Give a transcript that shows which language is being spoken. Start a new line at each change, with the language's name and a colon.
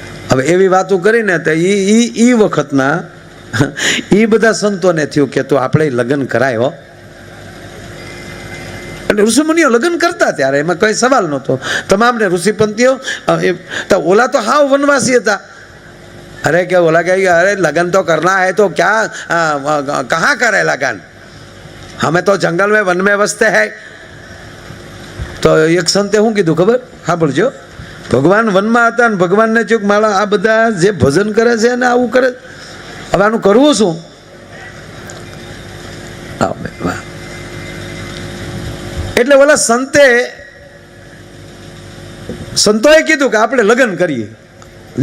Gujarati: હવે એવી વાતો કરીને તો એ વખતના એ બધા સંતોને થયું કે તો આપણે લગ્ન કરાય હો। અને ઋષિમુનિઓ લગ્ન કરતા ત્યારે એમાં કઈ સવાલ નહોતો, તમામને ઋષિપંથીઓ ઓલા તો હાવ વનવાસી હતા। અરે કે ઓલા કહે
Hindi: અરે लगन तो करना है तो क्या कहाँ करे लगन, हमें तो जंगल में वन में बसते हैं। तो एक संते
Gujarati: શું કીધું ખબર? હા બોલજો, ભગવાન વનમાં હતા ને ભગવાનને ચૂક માળા આ બધા જે ભજન કરે છે ને આવું કરે, હવે આનું કરવું શું? એટલે ઓલા સંતોએ કીધું કે આપણે લગ્ન કરીએ।